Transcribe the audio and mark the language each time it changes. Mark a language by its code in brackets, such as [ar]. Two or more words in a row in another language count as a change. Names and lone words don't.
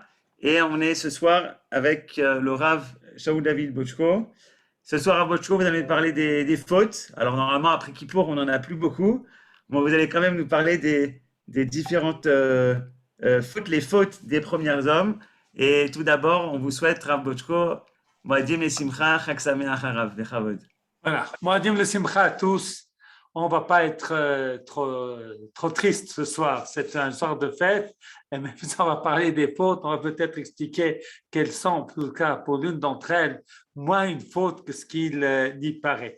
[fr] Et on est ce soir avec le Rav Shaul David Bochko. Ce soir à Bochko, vous allez parler des fautes. Alors normalement, après Kippour, on n'en a plus beaucoup. Bon, vous allez quand même nous parler des différentes fautes, les fautes des premiers hommes. Et tout d'abord, on vous souhaite, [he] רב בושקו, מועדים לשמחה, חג שמח הרב, בכבוד. [fr] Voilà, [he] מועדים לשמחה [fr] à tous. On ne va pas être trop triste ce soir. C'est un soir de fête. Et même si on va parler des fautes, on va peut-être expliquer quelles sont, en tout cas pour l'une d'entre elles, moins une faute que ce qu'il y paraît.